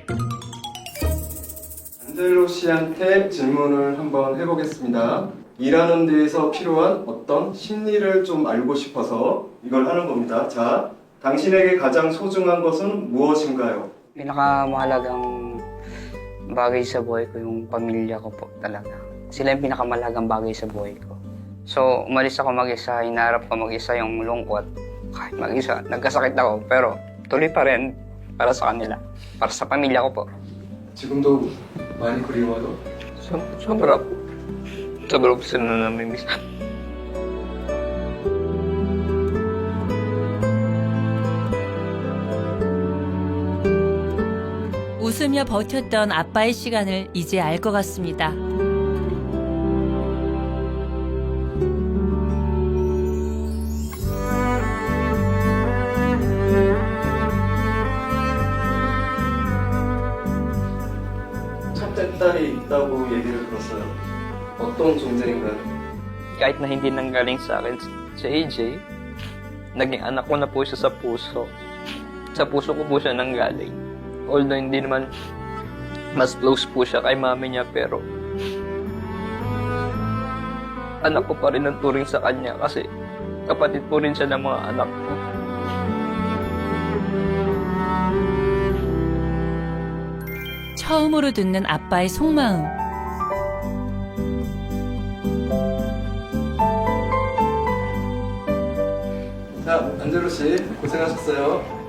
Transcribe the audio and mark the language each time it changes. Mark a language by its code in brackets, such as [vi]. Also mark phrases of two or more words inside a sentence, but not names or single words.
[ko] 안젤로 씨한테 질문을 한번 해보겠습니다. 일하는 데에서 필요한 어떤 심리를 좀 알고 싶어서 이걸 하는 겁니다. 자, 당신에게 가장 소중한 것은 무엇인가요? [tl] Pinakamahalagang bagay sa buhay ko yung pamilya ko po talaga. Sila yung pinakamalagang bagay sa buhay ko. So, umalis ako mag-isa, hinarap ko mag-isa yung lungkot. Kahit mag-isa, nagkasakit ako, pero tuloy pa rin para sa kanila, para sa pamilya ko po. [ko] 지금도 많이 그리워요? [tl] Sobra po. Sobra po sila na namimiss. [ko] 웃으며 버텼던 아빠의 시간을 이제 알 것 같습니다. 첫째 딸이 있다고 얘기를 들었어요. 어떤 존재인가요? [tl] Kahit na hindi nanggaling sa akin si AJ, naging anak ko na po siya sa puso. Sa puso ko po siya nanggaling. Although hindi naman mas close po siya kay mami niya, pero anak ko pa rin ang turing sa kanya kasi kapatid po rin siya ng mga anak ko. [ko] 처음으로 듣는 아빠의 속마음. 자, 안젤로 씨 고생하셨어요.